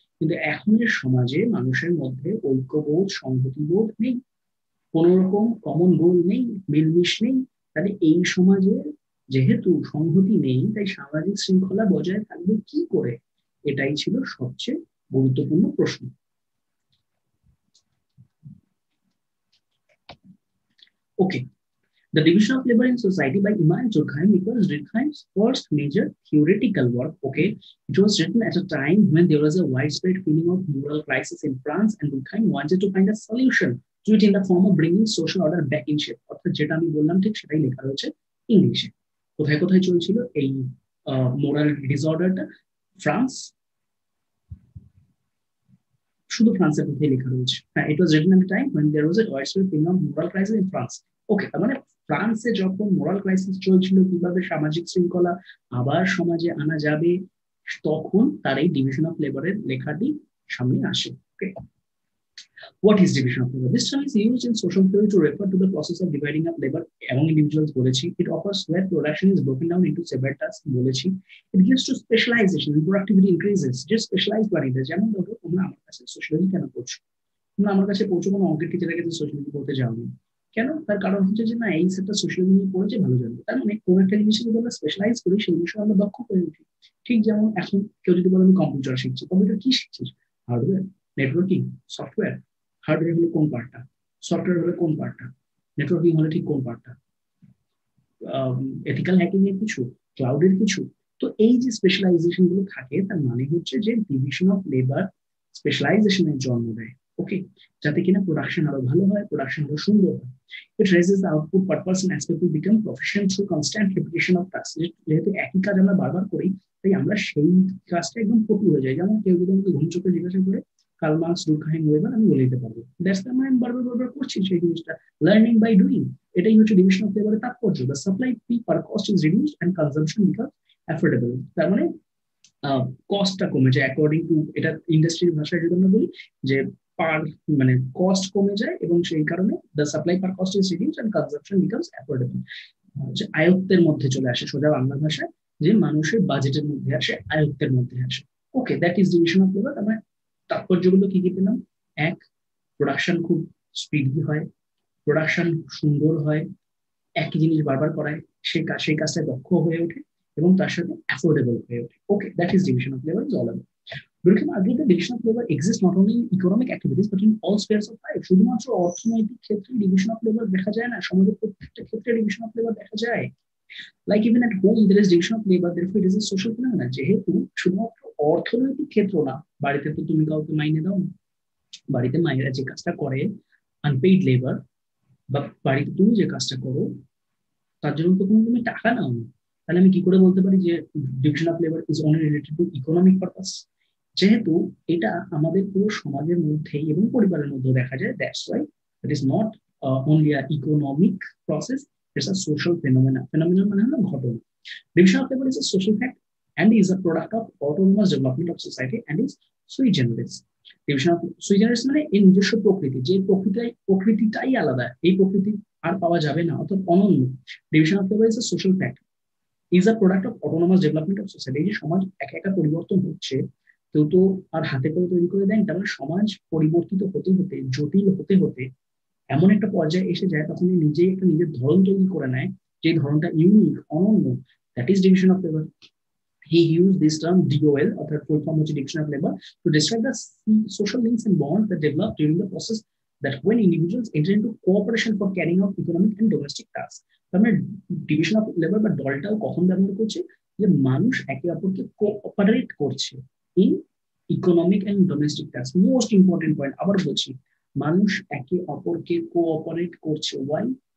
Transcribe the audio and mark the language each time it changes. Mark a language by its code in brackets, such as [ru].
[bn] কিন্তু এখনের সমাজে মানুষের মধ্যে ঐক্যবোধ, সংহতিবোধ নেই, কোন রকম কমন গোল নেই, মিলমিশ নেই। তাহলে এই সমাজে যেহেতু সংহতি নেই, তাই সামাজিক শৃঙ্খলা বজায় থাকবে কি করে? এটাই ছিল সবচেয়ে গুরুত্বপূর্ণ প্রশ্ন। [en] Okay, The division of labor in society by Immanuel Durkheim was Durkheim's first major theoretical work. Okay, it was written at a time when there was a widespread feeling of moral crisis in France, and Durkheim wanted to find a solution to it in the form of bringing social order back in shape. [bn] অর্থাৎ যেটা আমি বললাম ঠিক সেটাই লেখা রয়েছে ইংলিশে। কোথায় কোথায় চলছিল এই মোরাল ডিসঅর্ডারটা? ফ্রান্স, শুধু ফ্রান্সের মধ্যে লেখা রয়েছে। [en] হ্যাঁ, it was written at time when there was a widespread feeling of moral crisis in France. [bn] ওকে, তার মানে ফ্রান্সে যখন মোরাল ক্রাইসিস চলছিল, কিভাবে সামাজিক শৃঙ্খলা আবার সমাজে আনা যাবে, তখন তার এই ডিভিশন অফ লেবারের লেখাটি সামনে আসে। [en] Okay, What is division of labor? This term is used in social theory to refer to the process of dividing up labor among individuals [bn] বলেছি। [en] It offers where production is broken down into several tasks [bn] বলেছি। [en] It gives to specialization and productivity increases. Just specialized [bn] বাড়িতে, যেমন ধরো তোমরা আমার কাছে sociology কেন করছো? তোমরা আমার কাছে পৌঁছো কোনো অঙ্কের টিচারের কাছে সোশ্যালজি করতে যাওনি কেন? তার কারণ হচ্ছে যে না, এই সেটটা সোশ্যালজি নিয়ে পড়েছে, ভালো জানবে। তার মানে কোন একটা জিনিসে যদি আমরা স্পেশালাইজ করি সেই বিষয়ে আমরা দক্ষ হয়ে উঠি। ঠিক যেমন এখন কেউ যদি বলে আমি কম্পিউটার শিখছি, কম্পিউটার কি শিখছিস? Hardware, networking, software. হার্ডওয়্যার হলে কোন পার্টটা, সফটওয়্যার হলে কোন পার্টটা, নেটওয়ার্কিং হলে ঠিক কোন পার্টটা, এথিক্যাল হ্যাকিং এর কিছু, ক্লাউডের কিছু। তো এই যে স্পেশালাইজেশন গুলো থাকে, তার মানে হচ্ছে যে ডিভিশন অফ লেবার স্পেশালাইজেশনের জন্ম দেয়। ওকে, যাতে কিনা প্রোডাকশন আরো ভালো হয়, প্রোডাকশন আরো সুন্দর হয়। [en] It raises the output purpose and as people become proficient through constant repetition of tasks. [bn] যেহেতু একই কাজ আমরা বারবার করি, তাই আমরা সেই কাজটা একদম পটু হয়ে যায়। যেমন কেউ যদি আমাকে ঘুম চোখে জিজ্ঞাসা করে কার্ল মার্কস, ডুরখাইম, ওয়েবার, আমি বলে দিতে পারবো। [en] that's the [bn] আমি বারবার বারবার করছি সেই জিনিসটা। [en] learning by doing, [bn] এটাই হচ্ছে ডিভিশন অফ লেবারের তাৎপর্য। [en] The supply fee per cost is reduced and consumption become affordable. [bn] তার মানে কস্টটা কমে যায় [en] according to, [bn] এটা ইন্ডাস্ট্রির ভাষায় যদি আমরা বলি যে পার মানে কস্ট কমে যায় এবং সেই কারণে [en] The supply per cost is reduced and consumption becomes affordable. [bn] যে আয়ত্তের মধ্যে চলে আসে, সোজা বাংলা ভাষায় যে মানুষের বাজেটের মধ্যে আসে, আয়ত্তের মধ্যে আসে। [en] Okay, that is division of labour. [bn] আমরা তাৎপর্যগুলো কি কি পেলাম? এক, প্রোডাকশন খুব স্পিডি হয়, প্রোডাকশন সুন্দর হয়, একই জিনিস বারবার করায়, সেই কাজটা দক্ষ হয়ে ওঠে এবং তার সাথে অ্যাফোর্ডেবল হয়ে ওঠে। [en] Okay, that is division of labour is all about. Durkheim argued that division of labor exists not only in economic activities but in all spheres of life. [bn] শুধুমাত্র অর্থনৈতিক ক্ষেত্রে ডিভিশন অফ লেবার দেখা যায় না, সমাজের প্রত্যেকটা ক্ষেত্রে ডিভিশন অফ লেবার দেখা যায়। [en] Like even at home there is division of labor, therefore it is a social phenomenon. [bn] যেহেতু শুধুমাত্র অর্থনৈতিক ক্ষেত্র না, বাড়িতে তো তুমি কাউকে মাইনে দাও না, বাড়িতে মায়েরা যে কাজটা করে আনপেইড লেবার, বা বাড়িতে তুমি যে কাজটা করো তার জন্য তো তুমি টাকা নাও না, তাহলে আমি কি করে বলতে পারি যে [en] Division of labour is only related to economic purpose? [bn] যেহেতু এটা আমাদের পুরো সমাজের মধ্যেই এবং পরিবারের মধ্যে দেখা যায়, [en] That's why it is not only a economic process, it's a social phenomena. [bn] Phenomena মানে হলো ঘটনা। [en] Division of labour is a social fact and is a product of autonomous development of society and is sui generis. [bn] Division of sui generis মানে এর নিজস্ব প্রকৃতি, যে প্রকৃতিটাই আলাদা, এই প্রকৃতি আর পাওয়া যাবে না, অর্থাৎ অনন্য। [en] Division of labour is a social fact, is a product of autonomous development of society. [bn] এই যে সমাজ একা একা পরিবর্তন হচ্ছে, কেউ তো আর হাতে করে তৈরি করে দেন, তার মানে সমাজ পরিবর্তিত হতে হতে, জটিল হতে হতে এমন একটা পর্যায়ে এসে যায়, তখন নিজেই একটা নিজের ধরন তৈরি করে নেয়, যে ধরনটা ইউনিক, অনন্য। [en] That is division of labour. He used this term DOL, [bn] অর্থাৎ ফুল ফর্ম হচ্ছে division of labour, [en] to describe the social links and bonds that develop during the process that when individuals enter into cooperation for carrying out economic and domestic tasks. [bn] তার মানে division of labour বা ডলটাও কখন ব্যবহার করছে? যে মানুষ একে অপরকে কোঅপারেট করছে [en] In economic and domestic task. Most important point, [bn] আবার বলছি, মানুষ একে অপরকে কোঅপারেট করছে। [en] Why?